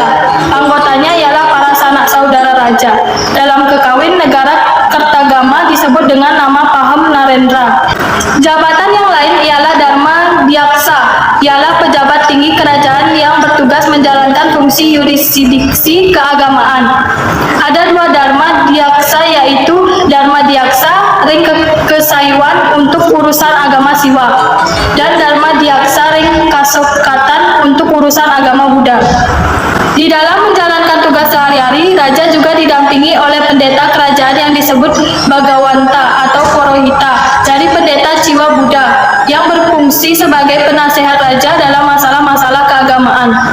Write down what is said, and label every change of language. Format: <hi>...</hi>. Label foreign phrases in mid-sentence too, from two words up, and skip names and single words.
<id>Anggotanya ialah para sanak saudara Raja. Dalam kekawin negara Kertagama disebut dengan nama Paham Narendra. Jabatan yang lain ialah Dharma Diaksa, ialah pejabat tinggi kerajaan yang bertugas menjalankan fungsi yurisdiksi keagamaan. Ada dua Dharma Diaksa, yaitu Dharma Diaksa Ring Kesaiwan untuk urusan agama Siwa dan Dharma Diaksa Ring Kasokatan untuk urusan agama Buddha. Di dalam menjalankan tugas sehari-hari, Raja juga didampingi oleh pendeta kerajaan yang disebut Bagawanta atau Porohita dari pendeta Ciwa Buddha yang berfungsi sebagai penasehat Raja dalam masalah-masalah keagamaan.</id>